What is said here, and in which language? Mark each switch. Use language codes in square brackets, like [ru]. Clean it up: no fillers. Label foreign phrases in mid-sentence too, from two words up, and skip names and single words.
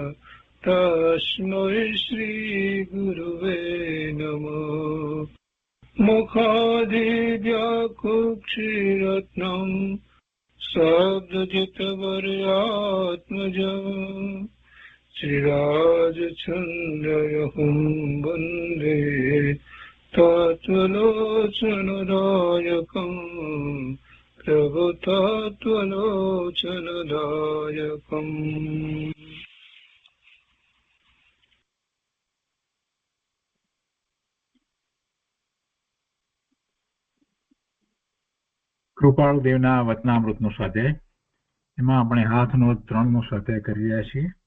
[sa] तस्मै श्रीगुरुवे नमः मुखादिव्याकुक्षिरत्नम् शब्दजितवर्यात्मजम् श्रीराजचन्द्रयहुं वन्दे तत्त्वलोचनदायकम् प्रभुतत्त्वलोचनदायकम् [gu] કૃપાળુદેવના વચનામૃતનો સ્વાધ્યાય. એમાં આપણે હાથનો 3નો સ્વાધ્યાય કરી રહ્યા છીએ.